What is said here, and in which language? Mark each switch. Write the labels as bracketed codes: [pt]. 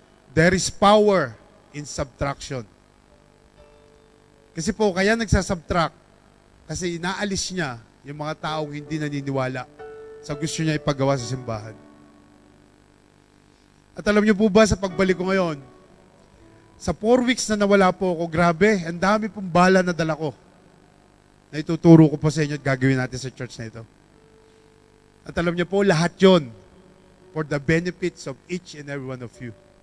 [en] There is power in subtraction. [tl] Kasi po, kaya nagsasubtract kasi inaalis niya yung mga taong hindi naniniwala sa gusto niya ipagawa sa simbahan. At alam niyo po ba sa pagbalik ko ngayon, sa 4 weeks na nawala po ako, grabe, ang dami pong bala na dala ko na ituturo ko po sa inyo at gagawin natin sa church na ito. At alam niyo po, lahat yon [en] for the benefits of each and every one of you.